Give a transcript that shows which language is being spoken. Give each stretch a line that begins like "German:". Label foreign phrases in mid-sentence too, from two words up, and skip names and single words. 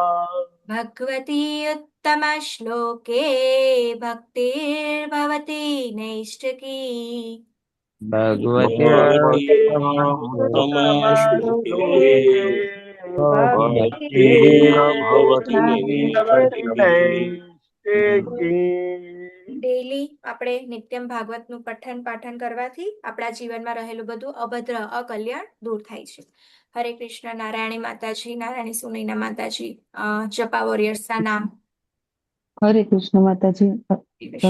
Sanskrit: भगवती उत्तमश्लोके भक्तिर्भवति नैष्ठकी भगवती भगवते उत्तमश्लोके उत्तमश्लोके भक्तिर्भवति भक्तिर्भवति नैष्ठिकी नैष्ठिकी
Gujarati: ડેઈલી આપણે નિત્યમ ભાગવતનું પઠન પાઠન કરવાથી આપણા જીવનમાં રહેલું બધું અભદ્ર અકલ્યાણ દૂર થાય છે. હરે કૃષ્ણ. નારાયણી માતાજી, નારાયણી સુનૈના માતાજી, જપા વોરિયર્સના નામ. હરે કૃષ્ણ માતાજી વિશ્વ